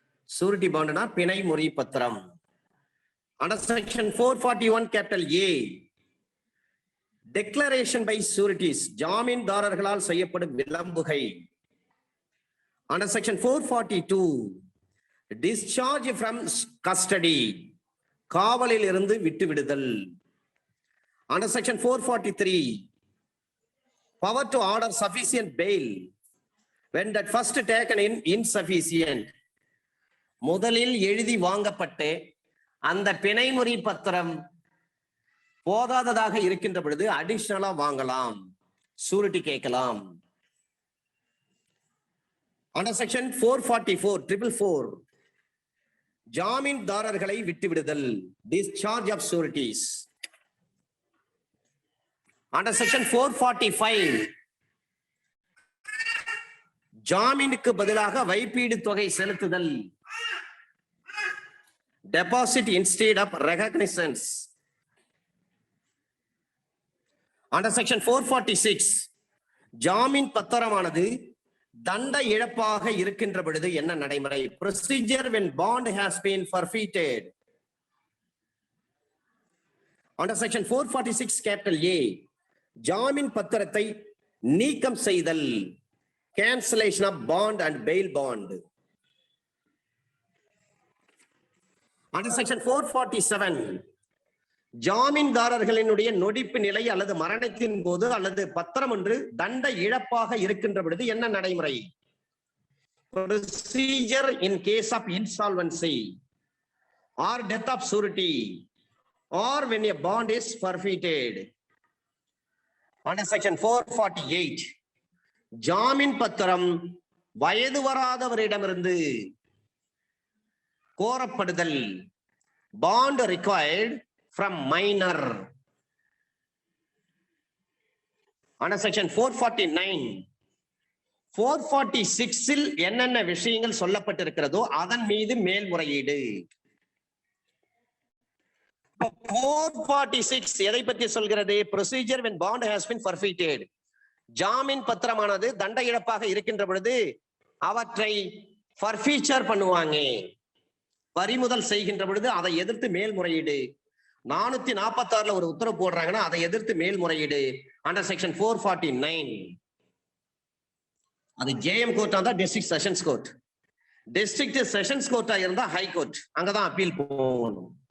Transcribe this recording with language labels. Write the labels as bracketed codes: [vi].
[en] surety பாண்டுனா [ta] பிணை முறி பத்திரம். [en] under section 441 capital A declaration by sureties, [ta] ஜாமீன்தாரர்களால் செய்யப்படும் விளம்புகை. [en] under section 442 discharge from custody, [ta] காவலில் இருந்து விட்டுவிடுதல். [en] Under section 443 power to order sufficient bail when that first taken in insufficient. [ta] முதலில் எழுதி வாங்கப்பட்டு அந்த பிணைமுறி பத்திரம் போதாததாக இருக்கின்ற பொழுது அடிஷனலா வாங்கலாம், சூரிட்டி கேட்கலாம். [en] Under section 444 [ta] ஜாமீன்தாரர்களை விட்டுவிடுதல், [en] discharge of sureties. Under section 445 [ta] ஜாமீனுக்கு பதிலாக வைப்பீடு தொகை செலுத்துதல், [en] deposit instead of recognizance. Under section 446 [ta] ஜாமீன் பத்திரமானது தண்ட இழப்பாக இருக்கின்ற பொழுது என்ன நடைமுறை? [en] Procedure when bond has been forfeited. Under section 446 capital A [ta] ஜாமீன் பத்திரத்தை நீக்கம் செய்தல், [en] cancellation of bond and bail bond. Under section 447 [ta] ஜாமீன்தாரர்களினுடைய நொடிப்பு நிலை அல்லது மரணத்தின் போது அல்லது பத்திரம் ஒன்று தண்ட இழப்பாக இருக்கின்ற பொழுது என்ன நடைமுறை? [en] Procedure in case of insolvency or death of surety or when a bond is forfeited. Under section 448 [ta] ஜாமீன் பத்திரம் வயது வராதவரிடமிருந்து கோரப்படுதல், [en] bond required from minor. Under section 449 [ta] 446 என்னென்ன விஷயங்கள் சொல்லப்பட்டிருக்கிறதோ அதன் மீது மேல்முறையீடு. 446 எதை பற்றி சொல்கிறது? [en] Procedure when bond has been forfeited. [ta] ஜாமீன் பத்திரமானது தண்ட இழப்பாக இருக்கின்ற பொழுது அவற்றை forfeiture பண்ணுவாங்க, பறிமுதல் செய்கின்ற பொழுது அதை எதிர்த்து மேல்முறையீடு. 446 ஒரு உத்தரவு போடுறாங்கன்னா அதை எதிர்த்து மேல்முறையீடு. அண்டர் செக்ஷன் 449 அது ஜேஎம் கோர்ட்டா இருந்தா district sessions court, district sessions கோர்ட்டா இருந்தா ஹை கோர்ட், அங்கதான் அப்பீல் போகணும்.